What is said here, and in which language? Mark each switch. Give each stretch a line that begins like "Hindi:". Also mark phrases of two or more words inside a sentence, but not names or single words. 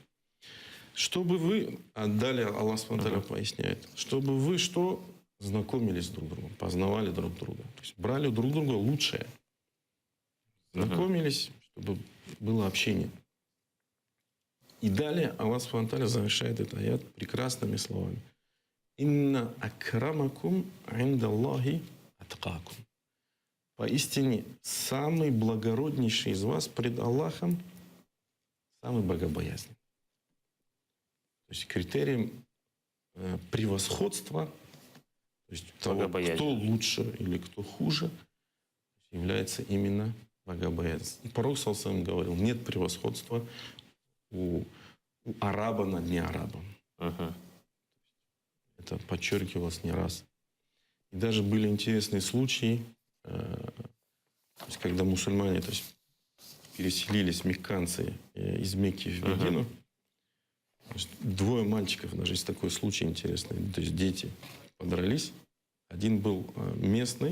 Russian: Чтобы вы, а далее
Arabic: الله سبحانه وتعالى
Russian: поясняет, чтобы вы что? Знакомились друг с другом, познавали друг друга. То есть брали друг друга лучшее. Знакомились, чтобы было общение. И далее
Arabic: الله سبحانه وتعالى
Russian: завершает этот аят прекрасными словами.
Arabic: «إن أكرمكم عند الله أتقاكم».
Russian: Поистине, самый благороднейший из вас пред Аллахом, самый богобоязненный. То есть критерием превосходства, то есть того, кто лучше или кто хуже, является именно богобоязненность. И пророк
Arabic: صلى الله عليه وسلم
Russian: говорил, нет превосходства у араба над неарабом. Это подчеркивалось не раз. И даже были интересные случаи, то есть, когда мусульмане, то есть, переселились мекканцы из Мекки в Медину, двое мальчиков, даже есть такой случай интересный, то есть дети подрались, один был местный.